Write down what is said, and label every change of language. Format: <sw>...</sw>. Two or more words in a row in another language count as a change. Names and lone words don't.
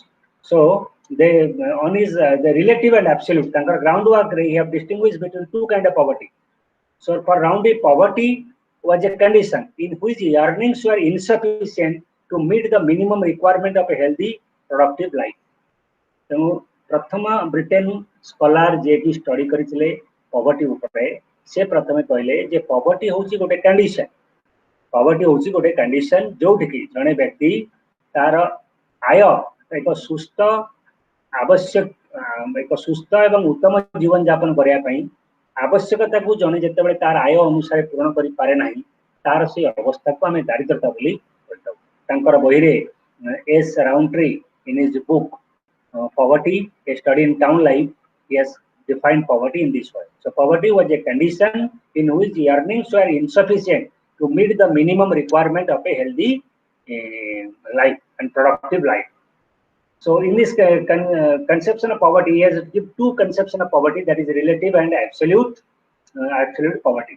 <en>So they on his the relative and absolute groundwork he have distinguished between two kind of poverty. So for Rowntree, poverty was a condition in which earnings were insufficient to meet the minimum requirement of a healthy productive life.</en> <or>ତେଣୁ ପ୍ରଥମ</or> <en>Britain scholar</en> <or>ଯିଏକି ଷ୍ଟଡି କରିଥିଲେ ପଭର୍ଟି ଉପରେ, ସେ ପ୍ରଥମେ କହିଲେ ଯେ ପଭର୍ଟି ହେଉଛି ଗୋଟେ କଣ୍ଡିସନ, ପଭର୍ଟି ହେଉଛି ଗୋଟେ କଣ୍ଡିସନ ଯୋଉଠିକି ଜଣେ ବ୍ୟକ୍ତି ତାର ଆୟ ଏକ ସୁସ୍ଥ ଏବଂ ଉତ୍ତମ ଜୀବନ ଯାପନ କରିବା ପାଇଁ ଆବଶ୍ୟକତାକୁ ଜଣେ ଯେତେବେଳେ ତାର ଆୟ ଅନୁସାରେ ପୂରଣ କରିପାରେ ନାହିଁ, ତାର ସେଇ ଅବସ୍ଥାକୁ ଆମେ ଦାରିଦ୍ରତା ବୋଲି କହିଥାଉ। ତାଙ୍କର ବହିରେ</or> <en>S. Rowntree in his book Poverty, a study in town life, he has defined poverty in this way. So poverty was a condition in which the earnings were insufficient to meet the minimum requirement of a healthy life and productive life. So in this conception of poverty, he has given two conceptions of poverty, that is relative and absolute poverty.</en>